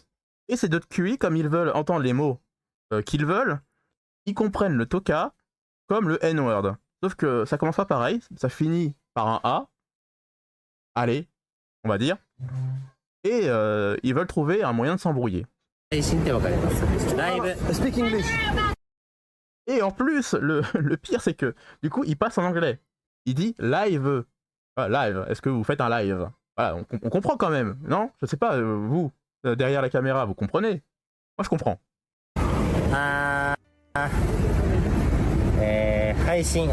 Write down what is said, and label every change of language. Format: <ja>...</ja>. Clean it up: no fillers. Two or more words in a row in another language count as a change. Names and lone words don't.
<fr>Et ces deux QI, comme ils veulent entendre les mots qu'ils veulent, ils comprennent le toka comme le N-word. Sauf que ça commence pas pareil, ça finit par un A. Allez, on va dire. Et ils veulent trouver un moyen de s'embrouiller.</fr> <ja>配信ってわかります。ライブ。</ja> <en>Speak English.</en> <fr>Et en plus, le pire, c'est que du coup, il passe en anglais. Il dit live. Ah, live, est-ce que vous faites un live? Voilà, on comprend quand même, non? Je sais pas, vous, derrière la caméra, vous comprenez? Moi, je comprends.</fr> <ja>配信。</ja>